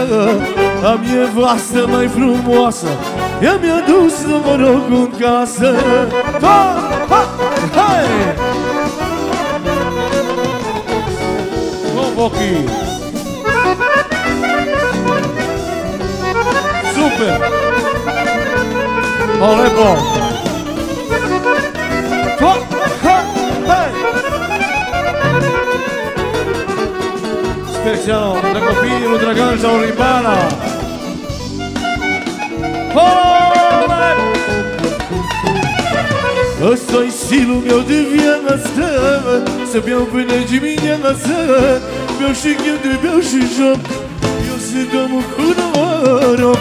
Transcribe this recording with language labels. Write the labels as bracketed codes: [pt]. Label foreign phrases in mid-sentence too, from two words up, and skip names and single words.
[ro] Am nevastă mai frumoasă, ea mi-a dus noroc în casă. Ha, ha, hai! Ochii! Super! Olepo! Ha, ha, hai! [sr] Specijalno za kopiju Dragan Žaurimbana! [ro] Ăsta-i stilul meu de viață, să beau până dimineață. Beau și ghiute, beau și joc, eu sunt omul cu noroc.